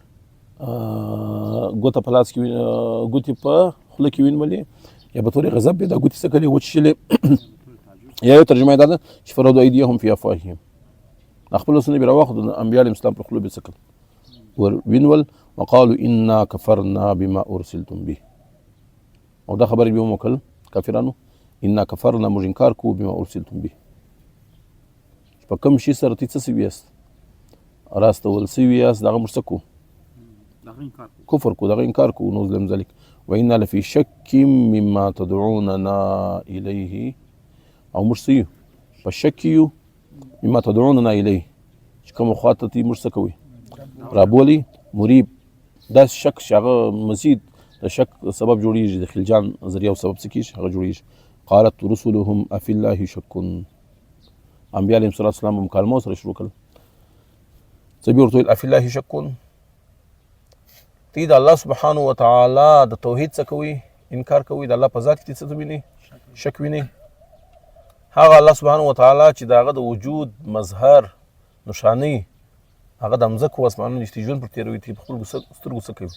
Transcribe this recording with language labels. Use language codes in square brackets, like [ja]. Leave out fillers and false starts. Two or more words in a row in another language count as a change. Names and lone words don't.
[ps] ګوته په لاس کې ګوتې په خوله کې ونیولې یا به طور غضب به دا ګوتې څه کړلې وچیچلې یا یو ترجمه یې دا ده چې [ar] فردوا ایدیهم فی افواههم [ps] خپل لاسونه به راواخلو د انبیا [ar] علیهم السلام [ps] پر خولو به څه کړل ور ونیول [ar] وقالوا انا كفرنا بما ارسلتم به [ps] او دا خبر به وکړل کافرانو [ar] انا كفرنا [ps] موږ انکار کوو [ar] بما ارسلتم به [ps] په کوم شي سره ته څه سوي یاست راستول سوي یاست دغه موږ څه کوو کفر کوو دغه انکار کوو [ar] نعوذ بالله من ذلک وانا لفي شك مما تدعوننا اليه [ps] او موږ څه یو په شک یو [ar] مما تدعوننا الیه [ps] چې کوم خواته تی موږ څه کوي رابولي مریب دا شک چې هغه مزید د شک سبب جوړیږي د خلجان ذریعه او سبب څه کېږي هغه جوړیږي [ar] قالت رسلهم افي الله شک [ps] انبیا [ar] علیهم السلام [ps] مکالمه سره شروع کړل څه به ورته ویل [ar] افي الله شک [ps] تی د الله [ar] سبحانه وتعالی [ps] د توحید څه کوي؟ انکار کوي. د الله په ذات کې څه ویني؟ شک ویني. هغه الله [ar] سبحانه وتعالی [ps] چې د هغه د وجود مظهر نشانه هغه د مځکو او اسمانونو چې ژوند پر تېروي، تی په خپلو سترګو څه کوي؟